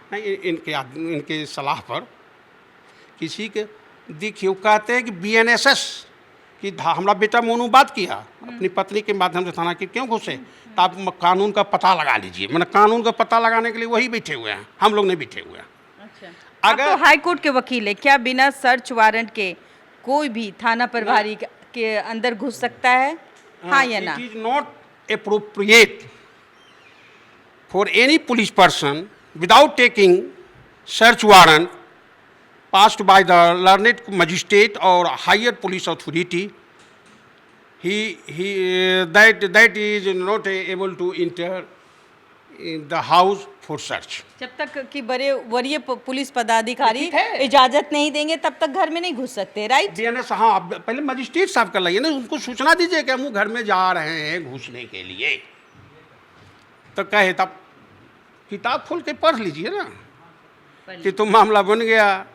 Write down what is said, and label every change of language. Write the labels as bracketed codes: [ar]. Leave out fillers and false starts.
[hi] नहीं, इनके सलाह पर किसी के देखिए, कहते हैं कि BNSS कि हमारा बेटा मोनू बात किया अपनी पत्नी के माध्यम से थाना की, क्यों घुसे? तो आप कानून का पता लगा लीजिए। मैंने कानून का पता लगाने के लिए वही बैठे हुए हैं, हम लोग नहीं बैठे हुए हैं। अच्छा, अगर तो हाई कोर्ट के वकील है, क्या बिना सर्च वारंट के कोई भी थाना प्रभारी के अंदर घुस सकता है, हाँ या ना? [en] It is not appropriate for any police person without taking search warrant passed by the learned magistrate or higher police authority. That is not able to enter in the house for search. [hi] जब तक कि बड़े वरीय police पदाधिकारी ठीक है। इजाजत नहीं देंगे तब तक घर में नहीं घुस सकते, राइट? DNS, हाँ, आप पहले मजिस्ट्रेट साहब कर लाइए ना, उनको सूचना दीजिए कि हम घर में जा रहे हैं घुसने के लिए, तो कहे तब किताब खोल के पढ़ लीजिए ना कि तो मामला बन गया।